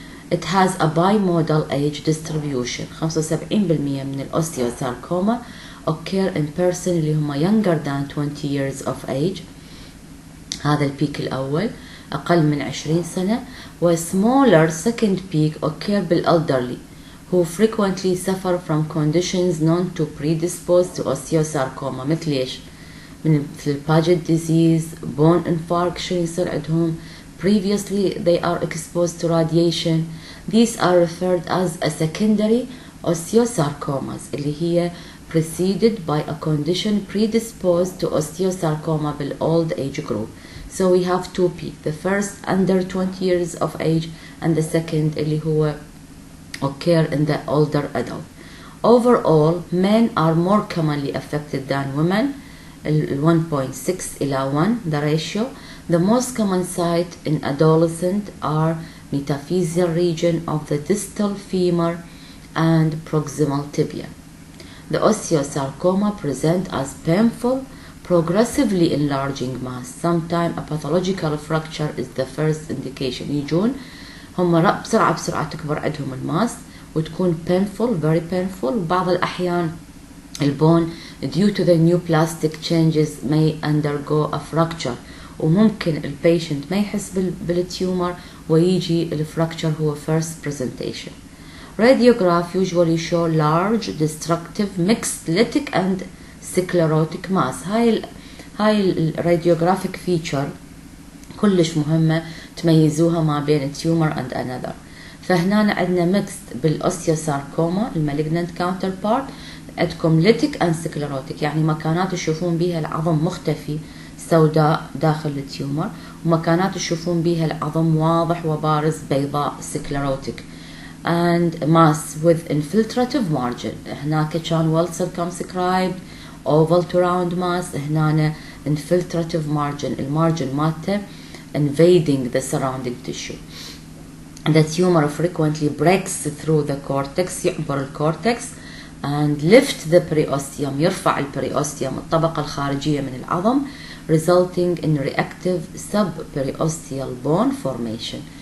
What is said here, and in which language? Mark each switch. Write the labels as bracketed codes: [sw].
[en] It has a bimodal age distribution. 75% [ar] من الأوستيوساركوما [en] occur in person [ar] اللي هم [en] younger than 20 years of age. [ar] هذا البيك الأول أقل من 20 سنة. [en] و smaller second peak occur بالelderly who frequently suffer from conditions known to predispose to osteosarcoma. [ar] مثل إيش؟ مثل [en] Paget disease, bone infarction [ar] يصير عندهم. [en] Previously they are exposed to radiation. These are referred as a secondary osteosarcomas [ar] اللي هي [en] preceded by a condition predisposed to osteosarcoma بالold age group. So we have two peaks. The first under 20 years of age and the second [ar] اللي هو [en] occur in the older adult. Overall, men are more commonly affected than women. 1.6 [ar] إلى [en] 1 the ratio. The most common site in adolescent are metaphyseal region of the distal femur and proximal tibia. The osteosarcoma present as painful, progressively enlarging mass. Sometimes a pathological fracture is the first indication. [ar] يجون هم بسرعة تكبر عندهم الماس وتكون [en] painful, very painful. [ar] بعض الأحيان البون [en] due to the new plastic changes may undergo a fracture، [ar] وممكن البيشنت ما يحس بالتيومر ويجي الفراكتشر هو [en] first presentation. Radiograph usually show large destructive mixed lytic and sclerotic mass. [ar] هاي الراديوغرافيك فيتشر كلش مهمة تميزوها ما بين التيومر [en] and another. [ar] فهنا عندنا mixed بالاوستيوساركوما المالجنانت كاونتر بارت، عندكم ليتيك [en] and sclerotic، [ar] يعني مكانات تشوفون بيها العظم مختفي سوداء داخل التيومر، ومكانات تشوفون بيها العظم واضح وبارز بيضاء سكلروتيك. [en] and mass with infiltrative margin. [ar] هناك كان [en] well circumscribed oval to round mass. هنا infiltrative margin، [ar] المارجن مالته [en] invading the surrounding tissue. The tumor frequently breaks through the cortex، [ar] يعبر الكورتكس [en] and lift the periosteum، [ar] يرفع البريوستيوم الطبقة الخارجية من العظم، [en] resulting in reactive subperiosteal bone formation.